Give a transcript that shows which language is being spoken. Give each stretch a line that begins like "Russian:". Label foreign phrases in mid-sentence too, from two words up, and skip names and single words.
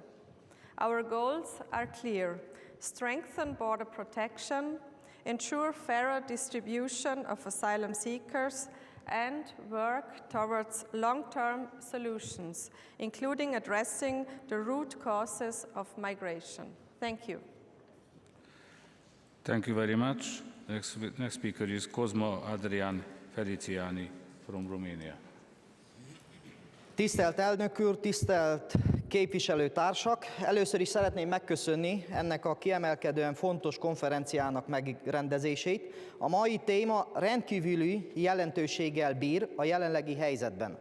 English: Our goals are clear: strengthen border protection, ensure fairer distribution of asylum seekers, and work towards long-term solutions, including addressing the root causes of migration. Thank you. Thank you very much. Next speaker is Cosmo Adrian Feliciani from Romania.
Hungarian: Tisztelt elnök úr, tisztelt képviselőtársak! Először is szeretném megköszönni ennek a kiemelkedően fontos konferenciának megrendezését. A mai téma rendkívüli jelentőséggel bír a jelenlegi helyzetben.